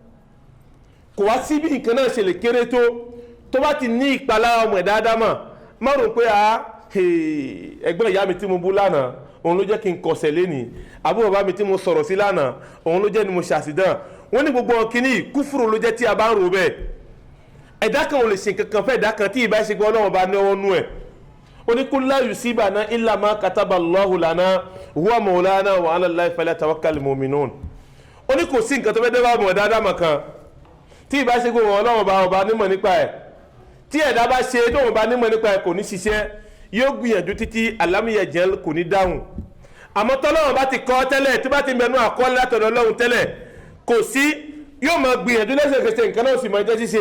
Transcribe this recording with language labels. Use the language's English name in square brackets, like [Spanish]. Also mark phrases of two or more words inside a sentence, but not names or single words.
[Yoruba] Kò wá sí bí nǹkan náà ṣe lè kéré tó bá ti ní ìpalára ọmọ ẹ̀dá Ádámà, má rò pé ẹ̀gbọ́n ìyá mi tí mo bú lánàá òun ló jẹ́ kí n kọsẹ̀ lénìí, àbúrò bàbá mi tí mo sọ̀rọ̀ sí lánàá òun ló jẹ́ ni mo ṣàṣìdán. Wọ́n ní gbogbo kínní kúfùrù ló jẹ́ tí a bá ń rò bẹ́ẹ̀. Ẹ̀dá kan ò lè ṣe nǹkan kan fẹ́ ẹ̀dá kan tí ìbá ṣe gbọ́ Ọlọ́run bá ní ọwọ́ nú ẹ̀. Ó ní [Arabic] قل لن يصيبنا إلا ما كتب الله لنا هو مولانا وعلى الله فليتوكل المؤمنون. [Yoruba] Ó ní kò sí nǹkan tó fẹ́ dé bá ọmọ ẹ̀dá Ádámà kan tí ìbá ṣe gbọ́ Ọlọ́run bá ọba nímọ̀ nípa ẹ̀. Tí ẹ̀dá bá ṣe tó ọba nímọ̀ nípa ẹ̀ kò ní ṣiṣẹ́, yóò gbìyànjú títí alámìyẹ̀jẹ̀ kò ní dáhùn. Àmọ́ tọ́lọ́run bá ti kọ́ tẹ́lẹ̀, tó bá ti mẹ́nu àkọọ́lẹ̀ látọ̀dọ̀ Ọlọ́run tẹ́lẹ̀, kò sí, yóò máa gbìyànjú lẹ́sẹ̀kẹsẹ̀ nǹkan náà sì máa jẹ́ ṣíṣe.